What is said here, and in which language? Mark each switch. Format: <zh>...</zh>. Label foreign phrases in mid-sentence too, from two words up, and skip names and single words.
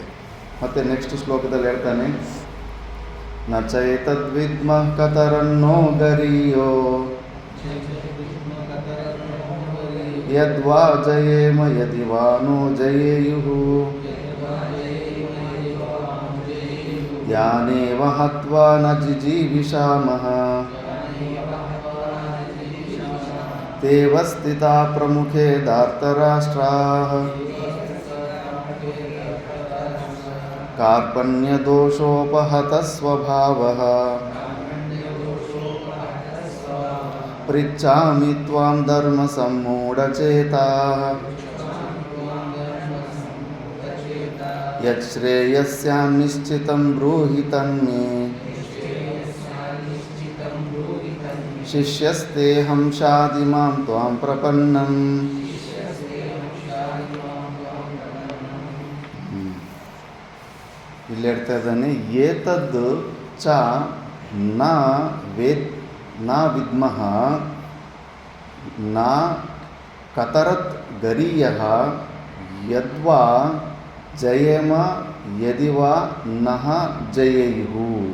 <kn>ಮತ್ತು ನೆಕ್ಸ್ಟ್ ಶ್ಲೋಕದಲ್ಲಿ ಹೇಳ್ತಾನೆ,</kn> <sa>ನ ಚೈತದ್ವಿದ್ಮಃ ಕತರನ್ನೋ ಗರೀಯೋ ಯದ್ವಾ ಜಯೇಮ ಯದಿವಾ ನೋ ಜಯೇಯುಃ ಯಾನೇವ ಹತ್ವಾ ನ ಜಿಜೀವಿಷಾಮಃ ತೇವ ಸ್ಥಿತಾ ಪ್ರಮುಖೇ ಧಾರ್ತರಾಷ್ಟ್ರಾಃ ಕಾರ್ಪಣ್ಯದೋಷೋಪಹತ ಸ್ವಭಾವಃ ಪೃಚ್ಛಾಮಿ ತ್ವಾಂ ಧರ್ಮ ಸಮ್ಮೂಢಚೇತಾಃ ಯಚ್ಛ್ರೇಯಸ್ಯಾಂ ನಿಶ್ಚಿತಂ ಬ್ರೂಹಿ ತನ್ಮೇ ಶಿಷ್ಯಸ್ತೇಹಂ ಶಾಧಿ ಮಾಂ ತ್ವಾಂ ಪ್ರಪನ್ನಂ.</sa> <kn>ಇಲ್ಲಿ ಹೇಳ್ತಾ ಇದ್ದಾನೆ,</kn> <sa>ಏತದ್ ಚ ನ ವೇದ್ ನ ವಿದ್ಮಃ ನ ಕತರತ್ ಗರೀಯಃ ಯದ್ವಾ ಜಯೇಮ ಯದಿವಾ ನಃ ಜಯೇಯುಃ.</sa>